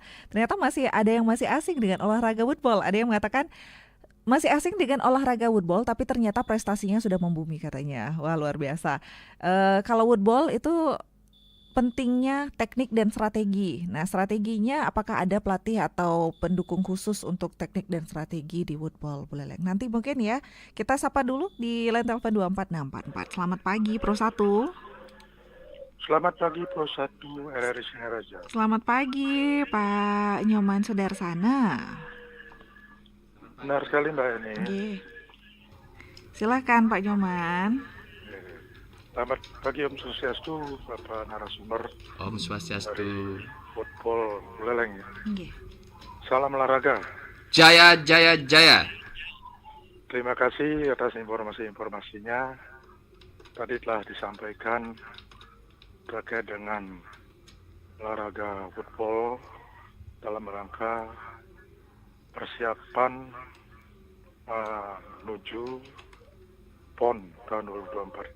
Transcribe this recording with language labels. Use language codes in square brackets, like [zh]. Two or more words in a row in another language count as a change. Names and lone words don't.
[id] Ternyata masih ada yang masih asing dengan olahraga woodball. Ada yang mengatakan masih asing dengan olahraga woodball, tapi ternyata prestasinya sudah membumi katanya. Wah, luar biasa. Kalau woodball itu pentingnya teknik dan strategi. Nah, strateginya apakah ada pelatih atau pendukung khusus untuk teknik dan strategi di woodball Buleleng? Nanti mungkin ya, kita sapa dulu di line telepon 24644. Selamat pagi, Pro 1. Selamat pagi, Pro 1 RRI Singaraja. Selamat pagi, Pak Nyoman Sudarsana. Benar sekali Mbak Eni. Silakan Pak Nyoman. Selamat pagi [sa] Om Swastiastu, [id] Bapak narasumber. [sa] Om Swastiastu. [id] Woodball Buleleng. Salam olahraga. Jaya, jaya, jaya. Terima kasih atas informasi-informasinya. Tadi telah disampaikan terkait dengan olahraga woodball dalam rangka persiapan menuju PON tahun 2024.